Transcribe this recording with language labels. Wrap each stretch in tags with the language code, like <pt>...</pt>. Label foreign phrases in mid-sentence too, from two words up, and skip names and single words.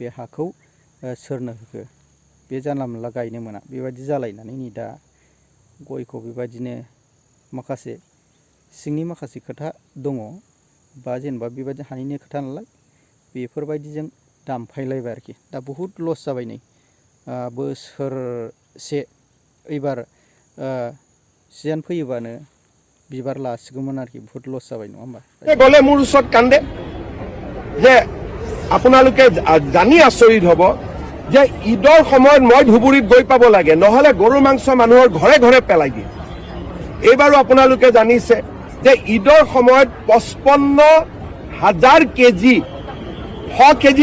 <brx>हाखौ सोरनो होखो बे जानला मोनला गायनो मोना बेबायदि जालायनानै नै दा गयखौ बेबायदिनो माखासे सिंनि माखासे खोथा दङ बा जेनेबा बेबायदि हानिनो खोथा नालाय बेफोरबायदिजों दामफायलायबाय आरोखि दा बहुद लस जाबाय नै बोसोरसे एबार सिजोन फैयोबानो बिबार लासिगौमोन आरोखि बहुत लस जाबाय नङा होमबा</brx> <as>গলে মোৰ ওচৰত কান্দে যে আপোনালোকে জানি আচৰিত হ'ব যে ঈদৰ সময়ত মই ধুবুৰীত গৈ পাব লাগে নহলে গৰু মাংস মানুহৰ ঘৰে ঘৰে পেলাই দিয়ে এইবাৰো আপোনালোকে জানিছে যে ঈদৰ সময়ত 55,000 কেজি 100 কেজি</as>